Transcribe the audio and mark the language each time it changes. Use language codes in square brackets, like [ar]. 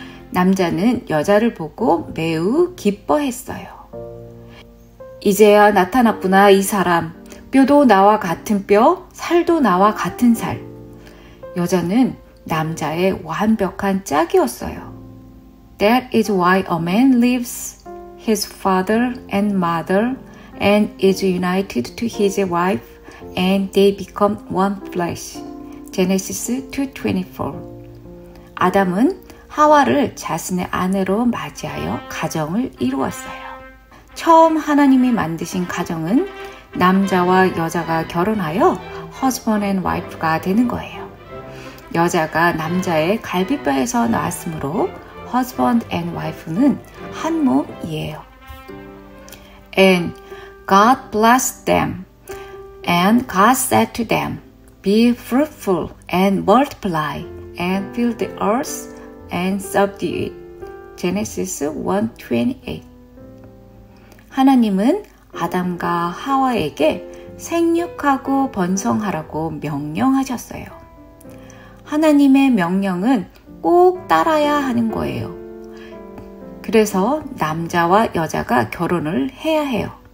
[ko] 남자는 여자를 보고 매우 기뻐했어요. 이제야 나타났구나 이 사람. 뼈도 나와 같은 뼈, 살도 나와 같은 살. 여자는 남자의 완벽한 짝이었어요. [en] That is why a man leaves his father and mother and is united to his wife and they become one flesh. 제네시스 2:24. [ko] 아담은 하와를 자신의 아내로 맞이하여 가정을 이루었어요. 처음 하나님이 만드신 가정은 남자와 여자가 결혼하여 [en] husband and wife [ko] 가 되는 거예요. 여자가 남자의 갈비뼈에서 나왔으므로 [en] husband and wife [ko] 는 한 몸이에요. [en] And God blessed them, and God said to them, Be fruitful and multiply, and fill the earth and subdue it. 제네시스 1:28. [ko] 하나님은 아담과 하와에게 생육하고 번성하라고 명령하셨어요. 하나님의 명령은 꼭 따라야 하는 거예요. 그래서 남자와 여자가 결혼을 해야 해요.